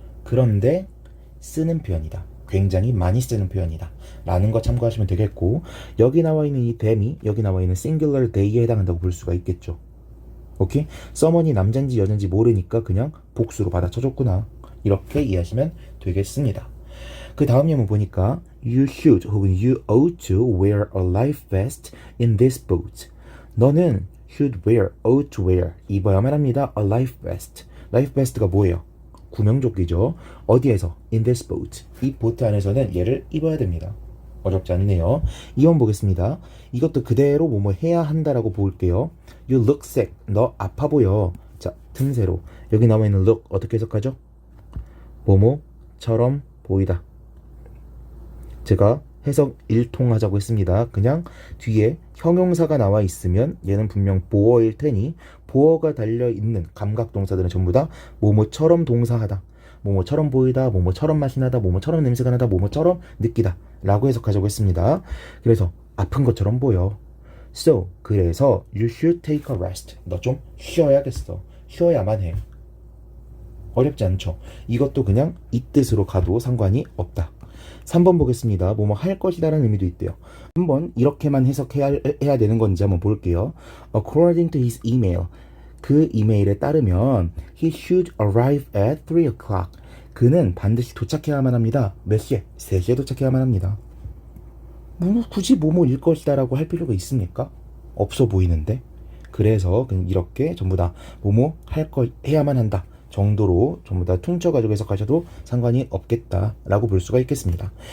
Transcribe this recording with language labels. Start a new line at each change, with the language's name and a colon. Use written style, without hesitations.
Korean: 그런데 쓰는 표현이다. 굉장히 많이 쓰는 표현이다 라는 거 참고하시면 되겠고, 여기 나와 있는 이 them이 여기 나와 있는 singular they에 해당한다고 볼 수가 있겠죠. 오케이? someone이 남잔지 여잔지 모르니까 그냥 복수로 받아쳐줬구나, 이렇게 이해하시면 되겠습니다.
English: 그 다음 예문 보니까 You should
Korean: 혹은
English: You ought to wear a life vest in this boat.
Korean: 너는
English: should wear, ought to wear,
Korean: 입어야만 합니다.
English: A life vest.
Korean: life vest가 뭐예요? 구명조끼죠. 어디에서?
English: In this boat.
Korean: 이 보트 안에서는 얘를 입어야 됩니다. 어렵지 않네요. 이원 보겠습니다. 이것도 그대로 뭐뭐 해야 한다라고 볼게요.
English: You look sick.
Korean: 너 아파 보여. 자, 틈새로 여기 나와 있는 look 어떻게 해석하죠? 뭐뭐처럼 보이다. 제가 해석 일통하자고 했습니다. 그냥 뒤에 형용사가 나와 있으면 얘는 분명 보어일 테니 보어가 달려있는 감각동사들은 전부 다 뭐뭐처럼 동사하다, 뭐뭐처럼 보이다, 뭐뭐처럼 맛이 나다, 뭐뭐처럼 냄새가 나다, 뭐뭐처럼 느끼다 라고 해석하자고 했습니다. 그래서 아픈 것처럼 보여.
English: So,
Korean: 그래서
English: you should take a rest.
Korean: 너 좀 쉬어야겠어. 쉬어야만 해. 어렵지 않죠? 이것도 그냥 이 뜻으로 가도 상관이 없다. 3번 보겠습니다. 뭐뭐 할 것이다 라는 의미도 있대요. 한번 이렇게만 해야 되는 건지 한번 볼게요.
English: According to his email.
Korean: 그 이메일에 따르면
English: he should arrive at 3 o'clock.
Korean: 그는 반드시 도착해야만 합니다. 몇 시에? 3시에 도착해야만 합니다. 굳이 뭐뭐일 것이다 라고 할 필요가 있습니까? 없어 보이는데. 그래서 이렇게 전부 다 뭐뭐 해야만 한다 정도로 전부 다 퉁쳐가지고 해석하셔도 상관이 없겠다라고 볼 수가 있겠습니다.